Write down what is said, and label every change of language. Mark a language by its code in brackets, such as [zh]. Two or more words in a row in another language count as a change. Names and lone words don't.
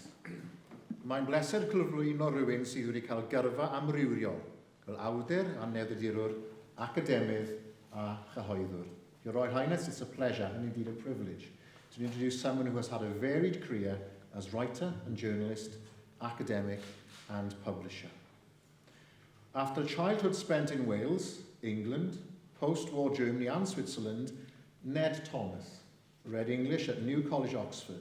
[cy] Mae'n bleser cyflwyno rhywun sydd wedi cael gyrfa amrywiol fel awdur a newyddiadurwr, academydd a chyhoeddwr. [en] Your Royal Highness, it's a pleasure and indeed a privilege to introduce someone who has had a varied career as writer and journalist, academic and publisher. After childhood spent in Wales, England, post-war Germany and Switzerland, Ned Thomas read English at New College, Oxford.